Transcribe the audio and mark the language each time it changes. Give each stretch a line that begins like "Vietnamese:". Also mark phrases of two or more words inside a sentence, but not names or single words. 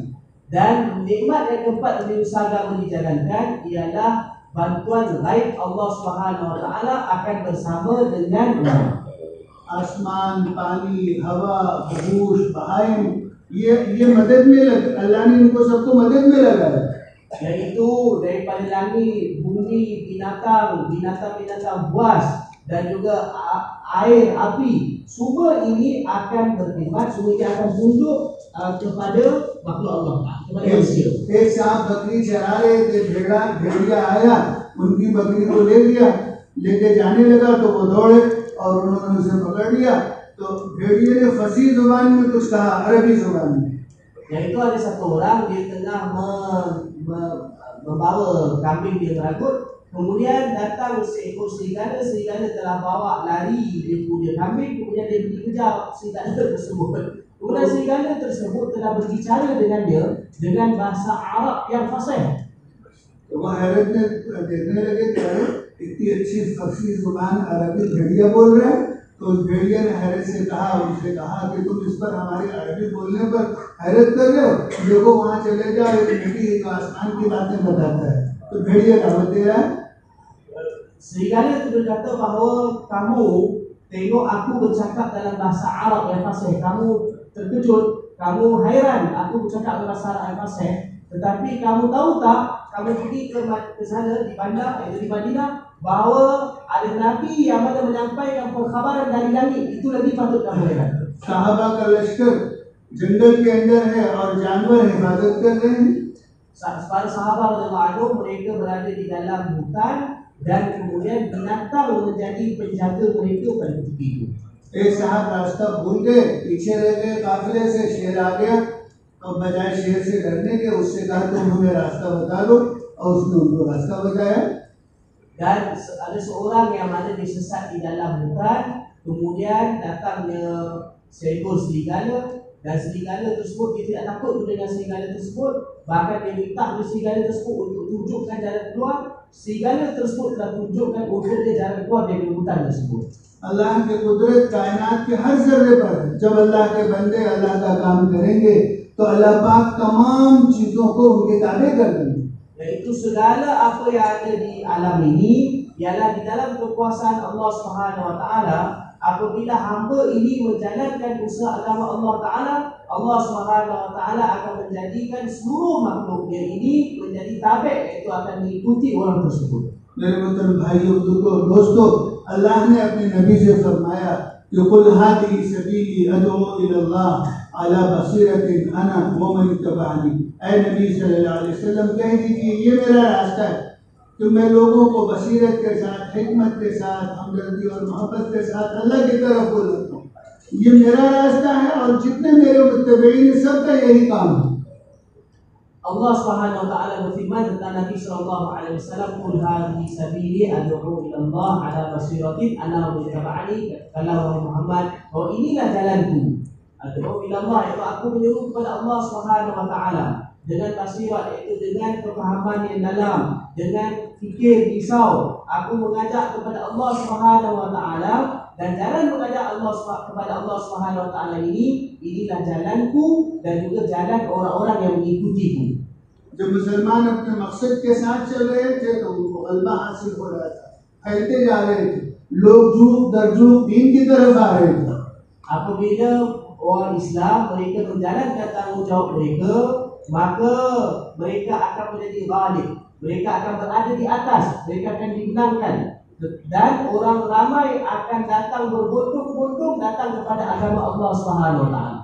Malay: Dan nikmat yang keempat dari usaha agama dijalankan ialah bantuan ghaib
Arabic: الله سبحانه وتعالى
Malay: akan bersama dengan umat.
Hindi: आसमान, पानी, हवा, बहूश, बहाइम ये मदद में लग, अल्लाह ने इनको सबको मदद में लगाया।
Malay: Yaitu daripada langit, bumi, binatang buas dan juga air, api, semua ini akan berkhidmat, semua ini akan tunduk kepada makhluk
Arabic: الله تعالى,
Malay: kepada manusia.
Hindi: एक सांप बकरी चरा रहे थे, भेड़िया आया, उनकी बकरी को ले गया, लेके जाने लगा तो वो दौड़े और उन्होंने उसे पकड़ लिया। तो भेड़िए ने फसी जुबान में कुछ कहा, अरबी जुबान में।
Malay: Yaitu ada satu orang dia tengah membawa kambing dia meragut, kemudian datang seekor serigala telah bawa lari dia punya kambing, kemudian dia pergi kejar serigala tersebut. Kemudian serigala tersebut telah berbicara dengan dia dengan bahasa Arab yang fasih.
Hindi: तो वो हैरत में देखने लगे कि अरे इतनी अच्छी फसी जुबान अरबी भेड़िया बोल रहे हैं। तो उस भेड़िया ने हैरत से कहा, उनसे कहा कि तुम इस पर हमारी अरबी बोलने पर हैरत कर रहे हो, देखो वहाँ चले जाओ, एक नबी एक आसमान की बातें बताता है। तो भेड़िया दावत दे रहा है।
Malay: Serigala itu berkata bahawa kamu tengok aku bercakap dalam bahasa Arab yang fasih, kamu terkejut, kamu hairan aku bercakap dalam bahasa Arab yang fasih, tetapi kamu tahu tak, kamu pergi ke sana di bandar, iaitu di Madinah, bahawa ada Nabi yang mana menyampaikan perkhabaran dari langit, itu lagi patut kamu heran.
Hindi: साहबा का लश्कर जंगल के अंदर है और जानवर हिफाजत कर रहे हैं।
Malay: Para sahabat
Arabic: رضي الله عنه
Malay: mereka berada di dalam hutan dan kemudian binatang menjadi penjaga mereka pada ketika itu.
Hindi: एक साहब रास्ता भूल गए, पीछे रह गए काफिले से, शेर आ गया और बजाय शेर से डरने के उससे कहा तुम हमें रास्ता बता दो, और उसने उनको रास्ता बताया।
Malay: Dan ada seorang yang mana disesat di dalam hutan, kemudian datangnya seekor serigala, dan serigala tersebut dia tidak takut dengan serigala tersebut, bahkan dia minta kepada serigala tersebut untuk tunjukkan jalan keluar. Serigala tersebut telah tunjukkan untuk dia jalan keluar dari hutan tersebut.
Hindi: अल्लाह की कुदरत कायनात के हर जर्रे पर है। जब अल्लाह के बंदे अल्लाह का काम करेंगे तो अल्लाह पाक तमाम चीजों को उनके ताबे कर देंगे।
Malay: Yaitu segala apa yang ada di alam ini ialah di dalam kekuasaan
Arabic: الله سبحانه وتعالى.
Malay: Apabila hamba ini menjalankan usaha agama
Arabic: الله تعالى, الله سبحانه وتعالى
Malay: akan menjadikan seluruh makhluknya ini menjadi tabi', iaitu akan mengikuti orang tersebut.
Hindi: मेरे मोहतरम भाइयों, बुजुर्गों, दोस्तों, अल्लाह ने अपने नबी से फरमाया कि
Arabic: قل هذه سبيلي أدعو إلى الله على بصيرة أنا ومن اتبعني.
Hindi: ऐ नबी
Arabic: صلى الله عليه وسلم
Hindi: कह दीजिए ये मेरा रास्ता है कि मैं लोगों को बसीरत के साथ, हिकमत के साथ, हमदर्दी और मोहब्बत के साथ अल्लाह की तरफ बुलाता हूँ। ये मेरा रास्ता है और जितने मेरे मुत्तबईन सबका यही काम है।
Arabic: الله سبحانه وتعالى
Malay: berfirman tentang Nabi
Arabic: صلى الله عليه وسلم, "قل هذه سبيلي أدعو إلى الله على بصيرة أنا ومن اتبعني."
Malay: Katakanlah wahai Muhammad, bahwa inilah jalanku.
Arabic: أدعو إلى الله,
Malay: itu aku menyeru kepada
Arabic: الله سبحانه وتعالى
Malay: dengan basirat, iaitu dengan kefahaman yang dalam, dengan fikir risau. Aku mengajak kepada
Arabic: الله سبحانه وتعالى,
Malay: dan jalan mengajak kepada
Arabic: الله سبحانه وتعالى
Malay: inilah jalanku dan juga jalan orang-orang yang mengikutiku.
Hindi: जब मुसलमान अपने मकसद के साथ चल रहे थे तो उनको गलबा हासिल हो रहा था, फैलते जा रहे थे, लोग जुग दर जुग दीन की तरफ आ रहे थे।
Malay: Apabila orang Islam mereka menjalankan tanggungjawab mereka, maka mereka akan menjadi ghalib, mereka akan berada di atas, mereka akan dimenangkan. Dan orang ramai akan datang berbondong-bondong datang kepada agama
Arabic: الله سبحانه وتعالى.